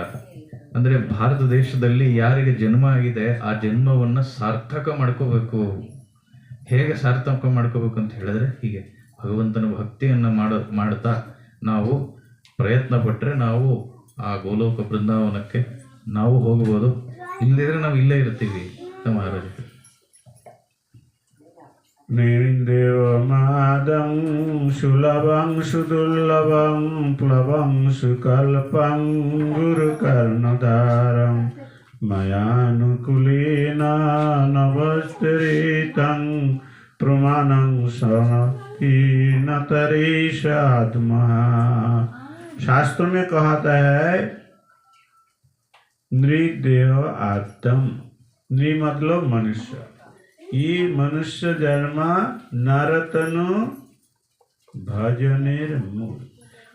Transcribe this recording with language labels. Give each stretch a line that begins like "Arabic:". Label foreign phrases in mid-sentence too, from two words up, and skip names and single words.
Kannada: ಅಂದರೆ ಭಾರತ ದೇಶದಲ್ಲಿ ಯಾರಿಗೆ ಜನ್ಮ ಆಗಿದೆ ಆ ಜನ್ಮವನ್ನು ಸಾರ್ಥಕ ಮಾಡ್ಕೋಬೇಕು. ಹೇಗೆ ಸಾರ್ಥಕ ಮಾಡ್ಕೋಬೇಕು ಅಂತ ಹೇಳಿದ್ರೆ, ಹೀಗೆ ಭಗವಂತನ ಭಕ್ತಿಯನ್ನು ಮಾಡ್ತಾ ನಾವು ಪ್ರಯತ್ನ ಪಟ್ಟರೆ ನಾವು ಆ ಗೋಲೋಕ ಬೃಂದಾವನಕ್ಕೆ ನಾವು ಹೋಗ್ಬೋದು. ಇಲ್ಲದಿದ್ರೆ ನಾವು ಇಲ್ಲೇ ಇರ್ತೀವಿ ಅಂತ ಮಹಾರಾಜರು.
Sanskrit: निर्देवमादं सुलभं सुदुर्लभं प्लवं सुकल्पं गुरुकर्णधारं मयानुकूलेन नवस्तरितं प्रमाणं सनतीनतरेशात्मा।
Hindi: शास्त्र में कहता है
Sanskrit: नृदेव आत्म,
Hindi: नृ मतलब मनुष्य। ये मनुष्य जन्म
Bangla: নরতনু ভজনের মূল।